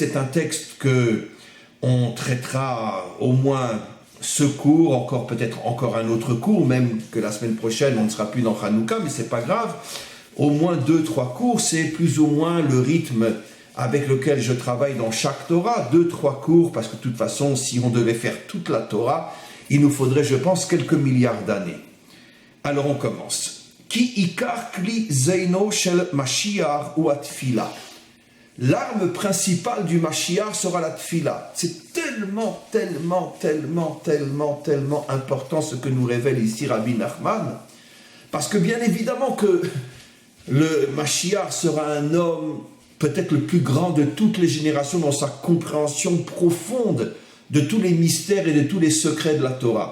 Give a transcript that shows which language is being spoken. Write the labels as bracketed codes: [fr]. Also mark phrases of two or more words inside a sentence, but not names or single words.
[fr] C'est un texte que on traitera au moins ce cours, peut-être encore un autre cours, même que la semaine prochaine, on ne sera plus dans Hanouka, mais c'est pas grave. Au moins 2-3 cours, c'est plus ou moins le rythme avec lequel je travaille dans chaque Torah, 2-3 cours, parce que de toute façon, si on devait faire toute la Torah, il nous faudrait, je pense, quelques milliards d'années. Alors on commence. [he] כי עיקר כלי זינו של משיח הוא התפילה. [fr] L'arme principale du Mashiach sera la tfila. C'est tellement important ce que nous révèle ici Rabbi Nachman, parce que bien évidemment que le Mashiach sera un homme peut-être le plus grand de toutes les générations dans sa compréhension profonde de tous les mystères et de tous les secrets de la Torah.